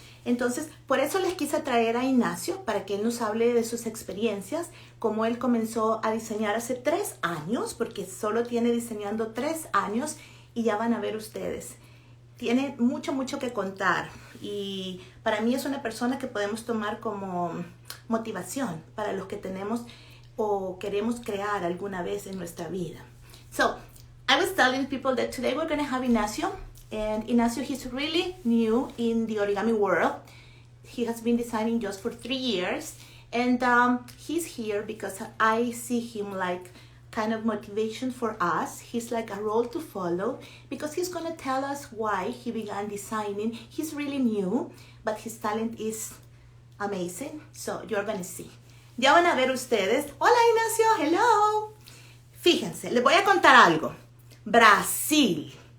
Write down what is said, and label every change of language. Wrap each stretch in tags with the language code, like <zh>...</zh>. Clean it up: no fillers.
<es>Entonces, por eso les quise traer a Inacio para que él nos hable de sus experiencias, cómo él comenzó a diseñar hace 3 años, porque solo tiene diseñando 3 años y ya van a ver ustedes. Tiene mucho que contar y para mí es una persona que podemos tomar como motivación para los que tenemos o queremos crear alguna vez en nuestra vida.</es> <en>So, I was telling people that today we're going to have Inacio. And Inacio, he's really new in the origami world. He has been designing just for 3 years. And he's here because I see him like kind of motivation for us. He's like a role to follow because he's going to tell us why he began designing. He's really new, but his talent is amazing. So you're going to see.</en> <es>Ya van a ver ustedes.</es> <en>Hola Inacio, hello.</en> <es>Fíjense, les voy a contar algo. Brasil.</es>